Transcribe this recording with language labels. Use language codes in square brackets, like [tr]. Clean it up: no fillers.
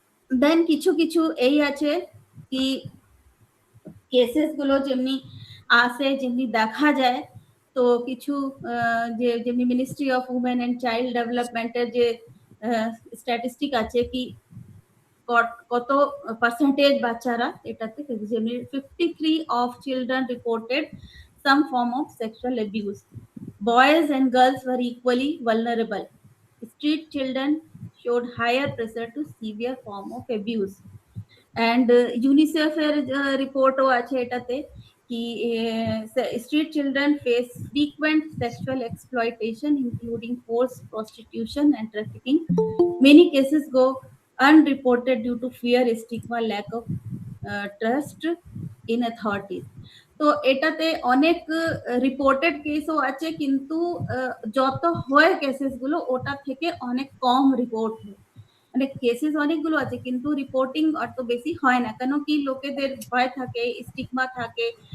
[bn] দেন কিছু কিছু এই আছে কি কেসেস গুলো যেমনি আসে, যেমনি দেখা যায়, তো কিছু যে যেমনি ministry of women and child ডেভেলপমেন্টের যে স্ট্যাটিস্টিক আছে কি কত পার্সেন্টেজ বাচ্চারা এটাতে, যেমনি [en] 53 of children reported some form of sexual abuse. Boys and girls were equally vulnerable. Street children showed higher pressure to severe form of abuse. And UNICEF [bn] এর রিপোর্টও আছে এটাতে কি [en] street children face frequent sexual exploitation including forced prostitution and trafficking. Many cases go unreported due to fear, stigma, lack of trust in authorities. [bn] তো এটাতে অনেক reported কেসও আছে, কিন্তু যত হয় কেসেস গুলো ওটা থেকে অনেক কম রিপোর্ট হয়। মানে কেসেস অনেকগুলো আছে কিন্তু রিপোর্টিং অত বেশি হয় না, কেন কি লোকেদের ভয় থাকে, স্টিগমা থাকে।